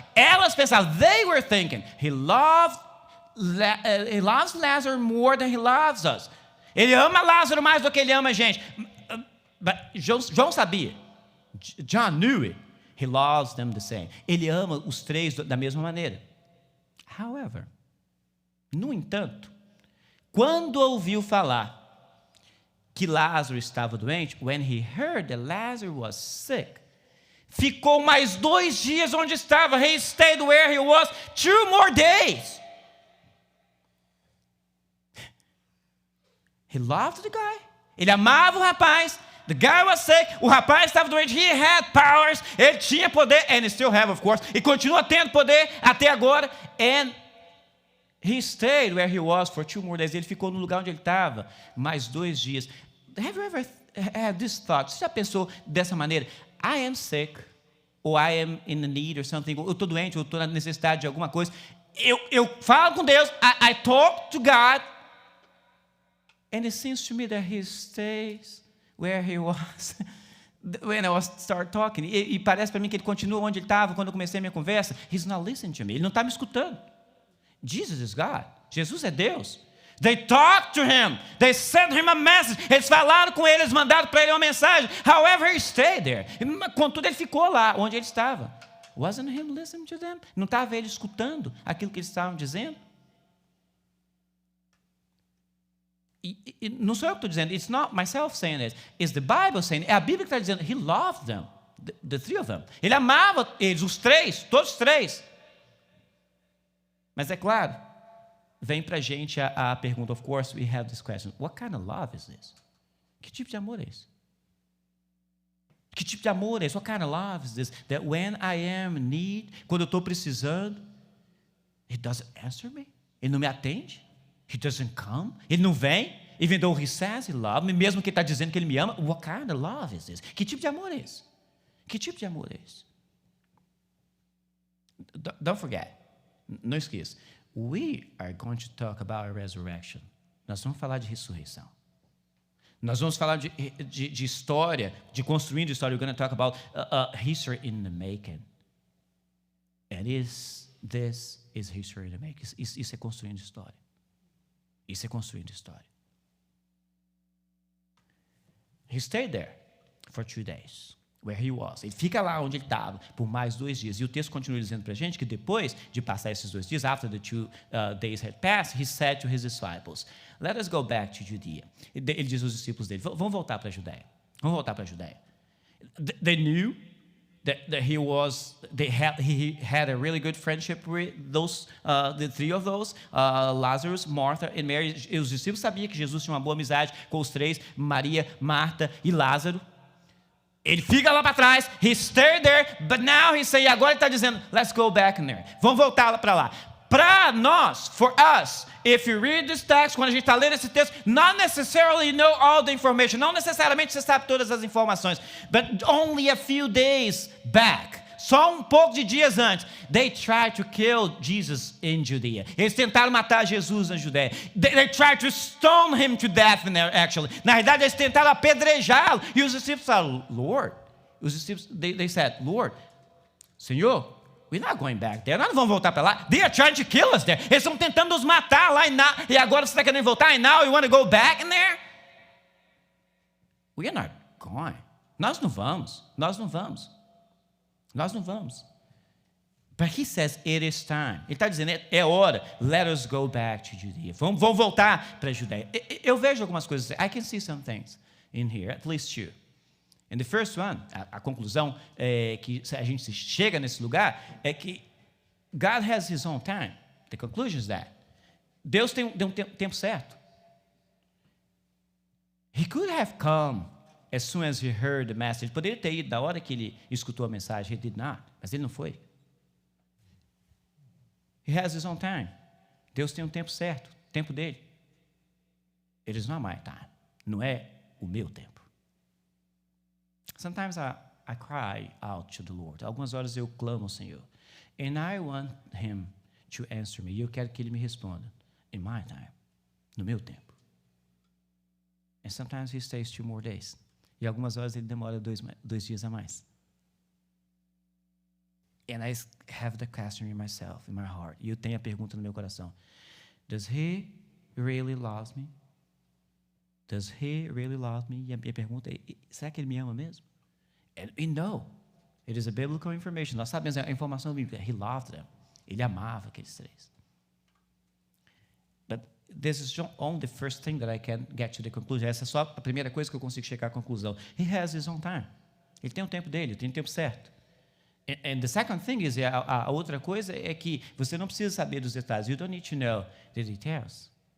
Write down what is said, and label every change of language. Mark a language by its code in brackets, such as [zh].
[pt] Elas pensavam, [en] they were thinking, he loves Lazarus more than he loves us. [pt] Ele ama Lázaro mais do que ele ama a gente. João sabia. [en] John knew it. He loves them the same. [pt] Ele ama os três da mesma maneira. However, no entanto, quando ouviu falar que Lázaro estava doente, [en] when he heard that Lazarus was sick, [pt] ficou mais 2 dias onde estava. [en] He stayed where he was 2 more days. He loved the guy. [pt] Ele amava o rapaz. [en] The guy was sick. [pt] O rapaz estava doente. [en] He had powers. [pt] Ele tinha poder. [en] And he still have, of course. [pt] E continua tendo poder até agora. [en] And he stayed where he was for 2 more days. [pt] Ele ficou no lugar onde ele estava mais 2 dias. [en] Have you ever had this thought? [pt] Você já pensou dessa maneira? [en] I am sick. Or I am in need or something. [pt] Eu estou doente. Eu estou na necessidade de alguma coisa. Eu falo com Deus. [en] I talk to God. And it seems to me that he stays where he was when I start talking. [pt] E parece para mim que ele continua onde ele estava quando eu comecei a minha conversa. [en] He's not listening to me. [pt] Ele não está me escutando. [en] Jesus is God. [pt] Jesus é Deus. [en] They talked to him. They sent him a message. [pt] Eles falaram com ele, eles mandaram para ele uma mensagem. [en] However, he stayed there. [pt] Contudo, ele ficou lá onde ele estava. [en] Wasn't him listening to them? [pt] Não estava ele escutando aquilo que eles estavam dizendo? E não sou eu que estou dizendo, [en] it's not myself saying this, it's the Bible saying, [pt] é a Bíblia que está dizendo, [en] he loved them, the 3 of them. [pt] Ele amava eles, os 3, todos os 3. Mas é claro, vem para a gente a pergunta, [en] of course, we have this question, what kind of love is this? [pt] Que tipo de amor é esse? Que tipo de amor é esse? [en] What kind of love is this? That when I am in need, [pt] quando eu estou precisando, [en] he doesn't answer me? [pt] Ele não me atende? [en] He doesn't come. [pt] Ele não vem. [en] Even though he says he loves me, [pt] mesmo que ele está dizendo que ele me ama. [en] What kind of love is this? [pt] Que tipo de amor é esse? Que tipo de amor é esse? [en] Don't forget. [pt] Não esqueça. [en] We are going to talk about a resurrection. [pt] Nós vamos falar de ressurreição. Nós vamos falar de história, de construindo história. [en] We're going to talk about history in the making. And this is history in the making. [pt] Isso é construindo história. Isso é construindo história. [en] He stayed there for 2 days, where he was. [pt] Ele fica lá onde ele estava por mais 2 dias. E o texto continua dizendo para a gente que depois de passar esses 2 dias, [en] after the 2 days had passed, he said to his disciples, let us go back to Judea. [pt] Ele diz aos discípulos dele, vamos voltar para a Judéia. Vamos voltar para a Judéia. [en] They knew that he had a really good friendship with those, the 3 of those, Lazarus, Martha and Mary. [pt] E os discípulos sabiam que Jesus tinha uma boa amizade com os 3, Maria, Marta e Lázaro. Ele fica lá para trás, [en] he stayed there, but now he say, [pt] agora ele está dizendo, [en] let's go back in there. [pt] Vamos voltar para lá. Para nós, [en] for us, if you read this text, [pt] quando a gente está lendo esse texto, [en] not necessarily know all the information, [pt] não necessariamente você sabe todas as informações, [en] but only a few days back, [pt] só um pouco de dias antes, [en] they tried to kill Jesus in Judea. [pt] Eles tentaram matar Jesus na Judéia. [en] They tried to stone him to death, actually. [pt] Na verdade, eles tentaram apedrejá-lo. E os discípulos falaram, Lord, os discípulos, [en] they said, Lord, [pt] Senhor, [en] we're not going back there. [pt] Nós não vamos voltar para lá. [en] They are trying to kill us there. [pt] Eles estão tentando nos matar lá e agora você está querendo voltar. [en] And now you want to go back in there? We are not going. [pt] Nós não vamos. Nós não vamos. Nós não vamos. [en] But he says it is time. [pt] Ele está dizendo, é hora. [en] Let us go back to Judea. [pt] Vamos voltar para a Judéia. Eu vejo algumas coisas. [en] I can see some things in here, at least 2. And the first one, [pt] a conclusão que a gente chega nesse lugar é que [en] God has his own time. The conclusion is that [pt] Deus tem um tempo certo. [en] He could have come as soon as he heard the message. [pt] Poderia ter ido da hora que ele escutou a mensagem. [en] He did not. [pt] Mas ele não foi. [en] He has his own time. [pt] Deus tem um tempo certo. O tempo dele. [en] It is not my time. [pt] Não é o meu tempo. [en] Sometimes I cry out to the Lord. [pt] Algumas horas eu clamo ao Senhor. [en] And I want him to answer me. [pt] E eu quero que ele me responda. [en] In my time. [pt] No meu tempo. [en] And sometimes he stays 2 more days. [pt] E algumas horas ele demora 2 dias a mais. [en] And I have the question in myself, in my heart. [pt] E eu tenho a pergunta no meu coração. [en] Does he really love me? Does he really love me? [pt] E a minha pergunta é, será que ele me ama mesmo? [en] And we know. It is a biblical information. [pt] Nós sabemos a informação bíblica. [en] He loved them. [pt] Ele amava aqueles 3. But [en] this is only the first thing that I can get to the conclusion. [pt] Essa é só a primeira coisa que eu consigo chegar à conclusão. [en] He has his own time. [pt] Ele tem o tempo dele, ele tem o tempo certo. [en] And the second thing is, [pt] a outra coisa é que você não precisa saber dos detalhes. [en] You don't need to know the details.